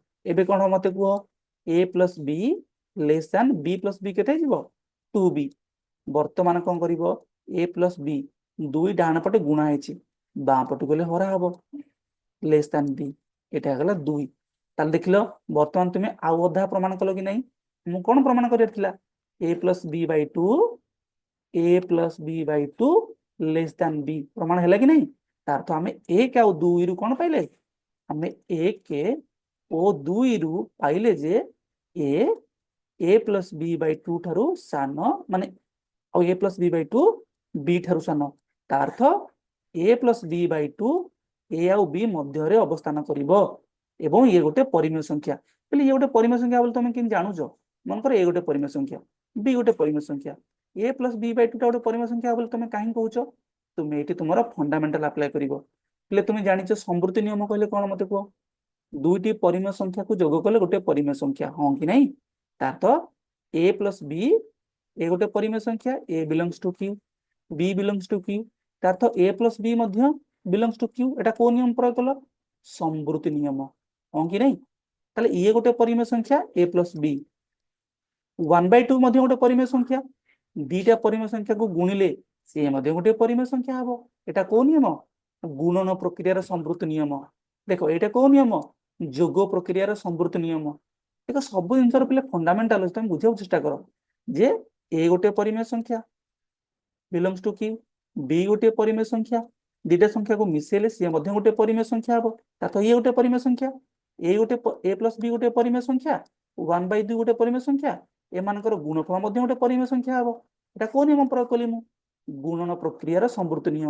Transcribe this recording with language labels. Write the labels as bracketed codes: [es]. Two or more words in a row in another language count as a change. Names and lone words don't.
[or] ଏବେ କଣ ହବ ମତେ କୁହ? a ପ୍ଲସ୍ b [en] less than [or] b ପ୍ଲସ୍ b କେତେ ହେଇଯିବ? 2b। ବର୍ତ୍ତମାନ କଣ କରିବ? a ପ୍ଲସ୍ b, ଦୁଇ ଡାହାଣ ପଟେ ଗୁଣା ହେଇଛି, ବାଁ ପଟକୁ ଗଲେ ହରା ହବ, [en] less than [or] b। এটা ହେଲା 2। ତାହେଲେ ଦେଖିଲ ବର୍ତ୍ତମାନ ତୁମେ ଆଉ ଅଧା ପ୍ରମାଣ କଲ କି ନାହିଁ? ମୁଁ କଣ ପ୍ରମାଣ କରିବାର ଥିଲା? a ପ୍ଲସ୍ b by 2, a ପ୍ଲସ୍ b by 2 [en] less than [or] b ପ୍ରମାଣ ହେଲା କି ନାହିଁ? ତାର ତ ଆମେ 1 ଆଉ 2 ରୁ କଣ ପାଇଲେ? ଆମେ 1 ଓ 2 ରୁ ପାଇଲେ ଯେ a ପ୍ଲସ୍ b by 2 ଠାରୁ ସାନ, ମାନେ ଆଉ a ପ୍ଲସ୍ b by 2 b ଠାରୁ ସାନ। ତା ଅର୍ଥ a ପ୍ଲସ୍ b by 2 a ଆଉ b ମଧ୍ୟରେ ଅବସ୍ଥାନ କରିବ ଏବଂ ଇଏ ଗୋଟେ ପରିମେୟ ସଂଖ୍ୟା। ହେଲେ ଇଏ ଗୋଟେ ପରିମେୟ ସଂଖ୍ୟା ବୋଲି ତମେ କେମିତି ଜାଣୁଛ? ମନେକର ଏ ଗୋଟେ ପରିମେୟ ସଂଖ୍ୟା, b ଗୋଟେ ପରିମେୟ ସଂଖ୍ୟା, a ପ୍ଲସ୍ b by 2 ଟା ଗୋଟେ ପରିମେୟ ସଂଖ୍ୟା ବୋଲି ତମେ କାହିଁକି କହୁଛ? ତୁମେ ଏଠି ତୁମର [en] fundamental apply [or] କରିବ। ହେଲେ ତୁମେ ଜାଣିଛ ସମୃଦ୍ଧି ନିୟମ କହିଲେ କଣ ମତେ କୁହ? ଦୁଇଟି ପରିମେୟ ସଂଖ୍ୟାକୁ ଯୋଗ କଲେ ଗୋଟେ ପରିମେୟ ସଂଖ୍ୟା, ହଁ କି ନାହିଁ? ତା ତ a ପ୍ଲସ୍ b, ଏ ଗୋଟେ ପରିମେୟ ସଂଖ୍ୟା, [en] a belongs to q, b belongs to q। [or] ତାର ତ a ପ୍ଲସ୍ b ମଧ୍ୟ [en] belongs to q। [or] ଏଟା କୋଉ ନିୟମ ପ୍ରୟୋଗ କଲ? ସମୃଦ୍ଧି ନିୟମ, ହଁ କି ନାହିଁ? ତାହେଲେ ଇଏ ଗୋଟେ ପରିମେୟ ସଂଖ୍ୟା a ପ୍ଲସ୍ b। 1/2 ମଧ୍ୟ ଗୋଟେ ପରିମେୟ ସଂଖ୍ୟା। ଦିଟା ପରିମେୟ ସଂଖ୍ୟାକୁ ଗୁଣିଲେ ସିଏ ମଧ୍ୟ ଗୋଟେ ପରିମେୟ ସଂଖ୍ୟା ହବ। ଏଟା କୋଉ ନିୟମ? ଗୁଣନ ପ୍ରକ୍ରିୟାର ସମୃଦ୍ଧି ନିୟମ। ଦେଖ ଏଇଟା କୋଉ ନିୟମ? ଯୋଗ ପ୍ରକ୍ରିୟାର ସମୃଦ୍ଧି ନିୟମ। ଦେଖ ସବୁ ଜିନିଷର ପିଲେ ଫଣ୍ଡାମେଣ୍ଟାଲ ଅଛି, ତମେ ବୁଝିବାକୁ ଚେଷ୍ଟା କର ଯେ a ଗୋଟେ ପରିମେୟ ସଂଖ୍ୟା [en] belongs to q, [or] b ଗୋଟେ ପରିମେୟ ସଂଖ୍ୟା, ଦିଟା ସଂଖ୍ୟାକୁ ମିଶେଇଲେ ସିଏ ମଧ୍ୟ ଗୋଟେ ପରିମେୟ ସଂଖ୍ୟା ହବ। ତାତ ଇଏ ଗୋଟେ ପରିମେୟ ସଂଖ୍ୟା, a ପ୍ଲସ୍ b ଗୋଟେ ପରିମେୟ ସଂଖ୍ୟା, 1/2 ଗୋଟେ ପରିମେୟ ସଂଖ୍ୟା, ଏମାନଙ୍କର ଗୁଣଫଳ ମଧ୍ୟ ଗୋଟେ ପରିମେୟ ସଂଖ୍ୟା ହବ। ଏଟା କୋଉ ନିୟମ ପ୍ରୟୋଗ କଲି ମୁଁ? ଗୁଣନ ପ୍ରକ୍ରିୟାର ସମୃଦ୍ଧି ନିୟମ।